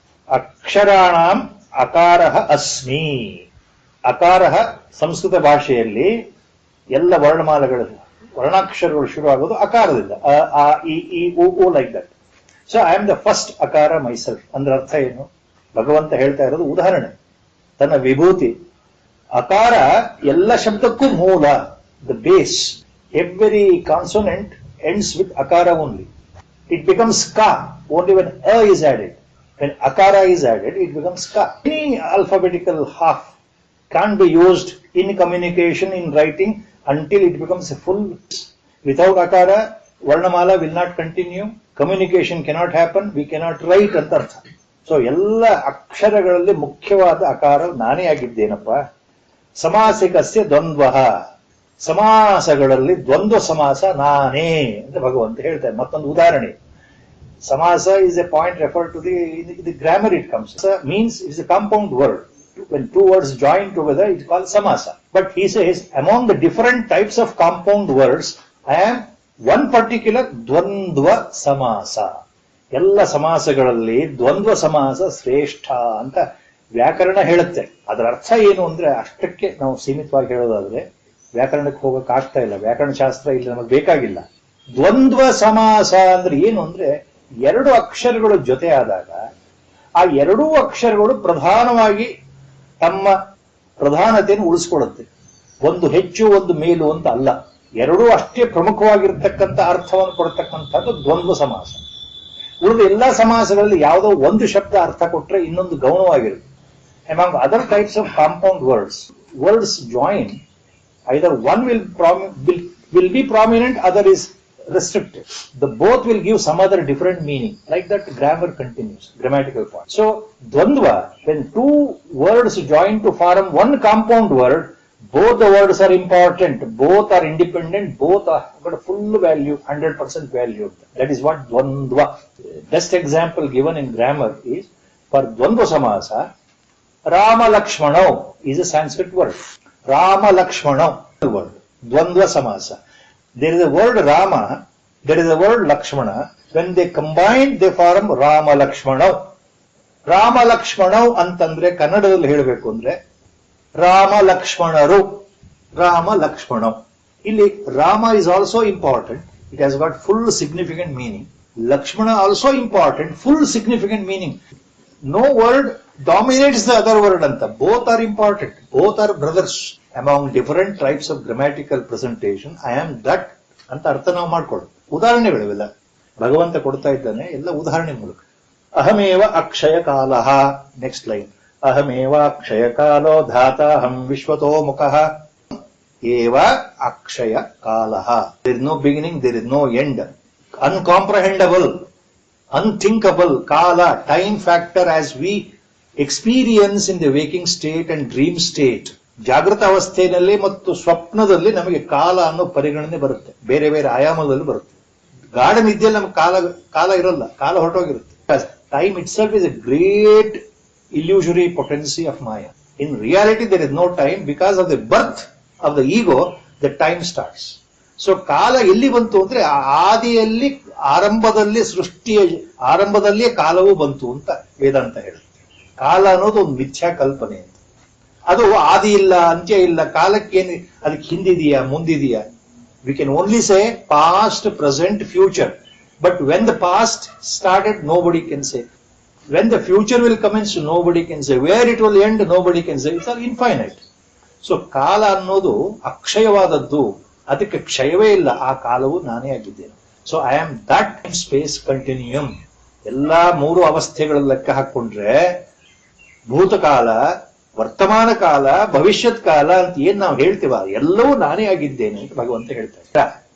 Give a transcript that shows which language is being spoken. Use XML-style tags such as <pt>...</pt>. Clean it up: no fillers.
<sa>ಅಕ್ಷರಾಣಾಂ ಅಕಾರಃ ಅಸ್ಮಿ.</sa> <kn>ಅಕಾರಃ ಸಂಸ್ಕೃತ ಭಾಷೆಯಲ್ಲಿ ಎಲ್ಲ ವರ್ಣಾಕ್ಷರಗಳು ಶುರುವಾಗೋದು ಅಕಾರದಿಂದ.</kn> <en>ಅ ಇ ಉ like that. So I am the first ಅಕಾರ ಮೈಸೆಲ್ಫ್</en> <kn>ಅಂದ್ರೆ ಅರ್ಥ ಏನು? ಭಗವಂತ ಹೇಳ್ತಾ ಇರೋದು ಉದಾಹರಣೆ, ತನ್ನ ವಿಭೂತಿ. ಅಕಾರ ಎಲ್ಲ ಶಬ್ದಕ್ಕೂ ಮೂಲ, the base.</kn> <en>Every consonant ends with akara only. It becomes ka only when a is added. When akara is added, it becomes ka. Any alphabetical half can't be used in communication, in writing, until it becomes a full. Without akara, varnamala will not continue. Communication cannot happen. We cannot write antartha.</en> <kn>So, ಎಲ್ಲ ಅಕ್ಷರಗಳಲ್ಲಿ ಮುಖ್ಯವಾದ ಅಕಾರ ನಾನೇ ಆಗಿದ್ದೇನಪ್ಪ.</kn> <sa>ಸಮಾಸಿಕಸ್ಯ ದ್ವಂದ್ವಃ.</sa> <kn>ಸಮಾಸಗಳಲ್ಲಿ ದ್ವಂದ್ವ ಸಮಾಸ ನಾನೇ ಅಂತ ಭಗವಂತ ಹೇಳ್ತಾರೆ. ಮತ್ತೊಂದು ಉದಾಹರಣೆ,</kn> <en>ಸಮಾಸ is a point referred to the grammar it comes. Means it is a compound word. When two words join together, it is called samasa. But he says, among the different types of compound words, I am one particular ದ್ವಂದ್ವ ಸಮಾಸ.</en> <kn>ಎಲ್ಲ ಸಮಾಸಗಳಲ್ಲಿ ದ್ವಂದ್ವ ಸಮಾಸ ಶ್ರೇಷ್ಠ ಅಂತ ವ್ಯಾಕರಣ ಹೇಳುತ್ತೆ. ಅದರ ಅರ್ಥ ಏನು ಅಂದ್ರೆ, ಅಷ್ಟಕ್ಕೆ ನಾವು ಸೀಮಿತವಾಗಿ ಹೇಳೋದಾದ್ರೆ ವ್ಯಾಕರಣಕ್ಕೆ ಹೋಗಕ್ ಆಗ್ತಾ ಇಲ್ಲ. ವ್ಯಾಕರಣ ಶಾಸ್ತ್ರ ಇಲ್ಲಿ ನಮಗೆ ಬೇಕಾಗಿಲ್ಲ. ದ್ವಂದ್ವ ಸಮಾಸ ಅಂದ್ರೆ ಏನು ಅಂದ್ರೆ, ಎರಡು ಅಕ್ಷರಗಳು ಜೊತೆ ಆದಾಗ ಆ ಎರಡೂ ಅಕ್ಷರಗಳು ಪ್ರಧಾನವಾಗಿ ತಮ್ಮ ಪ್ರಧಾನತೆಯನ್ನು ಉಳಿಸ್ಕೊಳ್ಳುತ್ತೆ. ಒಂದು ಹೆಚ್ಚು ಒಂದು ಮೇಲು ಅಂತ ಅಲ್ಲ, ಎರಡೂ ಅಷ್ಟೇ ಪ್ರಮುಖವಾಗಿರ್ತಕ್ಕಂಥ ಅರ್ಥವನ್ನು ಕೊಡ್ತಕ್ಕಂಥದ್ದು ದ್ವಂದ್ವ ಸಮಾಸ. ಉಳಿದ ಎಲ್ಲಾ ಸಮಾಸಗಳಲ್ಲಿ ಯಾವುದೋ ಒಂದು ಶಬ್ದ ಅರ್ಥ ಕೊಟ್ರೆ ಇನ್ನೊಂದು ಗೌಣವಾಗಿರುತ್ತೆ.</kn> <en>Among other types of compound words join, either one will will be prominent, other is restricted. The both will give some other different meaning. Like that, grammar continues, grammatical point. So, dvandva, when two words join to form one compound word, both the words are important, both are independent, both are got a full value, 100% value. That is what dvandva. Best example given in grammar is, for dvandva samasa, Rama Lakshmana is a Sanskrit word. Rama Lakshmana word. Dvandva samasa. There is a word Rama, there is a word Lakshmana. When they combine, they form Rama Lakshmana.</en> <kn>Rama Lakshmana ಅಂತಂದ್ರೆ ಕನ್ನಡದಲ್ಲಿ ಹೇಳಬೇಕು ಅಂದ್ರೆ Rama ಲಕ್ಷ್ಮಣರು.</kn> <en>Rama Lakshmana. ಇಲ್ಲಿ Rama is also important. It has got full significant meaning. Lakshmana also important, full significant meaning. No word dominates the other word anta. Both are important. Both are brothers. Among different types of grammatical presentation, I am that</en> <kn>ಅಂತ ಅರ್ಥ ನಾವು ಮಾಡ್ಕೊಳ್ಳೋದು. ಉದಾಹರಣೆಗಳಿವೆಲ್ಲ ಭಗವಂತ ಕೊಡ್ತಾ ಇದ್ದಾನೆ, ಎಲ್ಲ ಉದಾಹರಣೆ ಮೂಲಕ.</kn> <sa>ಅಹಮೇವ ಅಕ್ಷಯ ಕಾಲಃ.</sa> <en>Next line.</en> <sa>ಅಹಮೇವ ಅಕ್ಷಯ ಕಾಲೋ ಧಾತಾಹಂ ವಿಶ್ವತೋ ಮುಖಃ. ಏವ ಅಕ್ಷಯ ಕಾಲಃ.</sa> <en>There is no beginning, there is no end. Uncomprehendable, unthinkable. Kala, time factor as we experience in the waking state and dream state.</en> <kn>ಜಾಗೃತ ಅವಸ್ಥೆಯಲ್ಲಿ ಮತ್ತು ಸ್ವಪ್ನದಲ್ಲಿ ನಮಗೆ ಕಾಲ ಅನ್ನೋ ಪರಿಗಣನೆ ಬರುತ್ತೆ, ಬೇರೆ ಬೇರೆ ಆಯಾಮದಲ್ಲಿ ಬರುತ್ತೆ. ಗಾಢ ನಿದ್ದೆಯಲ್ಲಿ ನಮಗೆ ಕಾಲ ಇರಲ್ಲ, ಕಾಲ ಹೊರಟೋಗಿರುತ್ತೆ.</kn> <en>Time itself is a great illusory potency of Maya. In reality, there is no time. Because of the birth of the ego, the time starts.</en> <kn>So, ಕಾಲ ಎಲ್ಲಿ ಬಂತು ಅಂದ್ರೆ ಆದಿಯಲ್ಲಿ, ಆರಂಭದಲ್ಲಿ, ಸೃಷ್ಟಿಯ ಆರಂಭದಲ್ಲಿಯೇ ಕಾಲವು ಬಂತು ಅಂತ ವೇದಾಂತ ಹೇಳುತ್ತೆ. ಕಾಲ ಅನ್ನೋದು ಒಂದು ಮಿಥ್ಯಾ ಕಲ್ಪನೆ ಅಂತ. ಅದು ಆದಿ ಇಲ್ಲ, ಅಂತ್ಯ ಇಲ್ಲ. ಕಾಲಕ್ಕೇನು ಅದಕ್ಕೆ ಹಿಂದಿದೆಯಾ, ಮುಂದಿದೆಯಾ?</kn> <en>We can only say past, present, future. But when the past started, nobody can say. When the future will commence, nobody can say. Where it will end, nobody can say. It's all infinite.</en> <kn>So, ಕಾಲ ಅನ್ನೋದು ಅಕ್ಷಯವಾದದ್ದು, ಅದಕ್ಕೆ ಕ್ಷಯವೇ ಇಲ್ಲ. ಆ ಕಾಲವು ನಾನೇ ಆಗಿದ್ದೇನೆ.</kn> <en>So I am that space continuum.</en> <kn>ಎಲ್ಲಾ ಮೂರು ಅವಸ್ಥೆಗಳ ಲೆಕ್ಕ ಹಾಕೊಂಡ್ರೆ ಭೂತಕಾಲ, ವರ್ತಮಾನ ಕಾಲ, ಭವಿಷ್ಯತ್ ಕಾಲ ಅಂತ ಏನ್ ನಾವು ಹೇಳ್ತೀವ, ಎಲ್ಲವೂ ನಾನೇ ಆಗಿದ್ದೇನೆ ಅಂತ ಭಗವಂತ ಹೇಳ್ತಾರೆ.</kn>